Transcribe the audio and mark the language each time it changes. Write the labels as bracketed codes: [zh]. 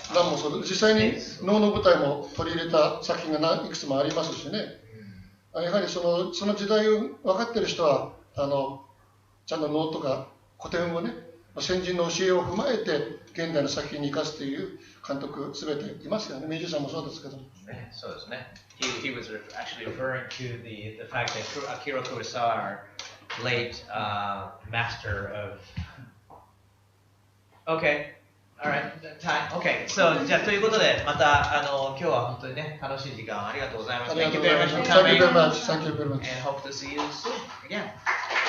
[ja] なんもそう、実際に脳の舞台も取り入れた作品がいくつもありますしね。やはりその時代を分かっている人はちゃんと能とか古典をね、先人の教えを踏まえて現代の作品に生かすという監督すべていますよね。ミュージシャンもそうですけど。そうですね。 [en] He was actually referring to the fact that Akira Kurosawa, late master of. Okay.Alright, time. Okay, so [ja] じゃあということでまた今日は本当にね楽しい時間ありがとうございました。 [en] Thank you very much for coming. Thank you very much. And hope to see you soon again.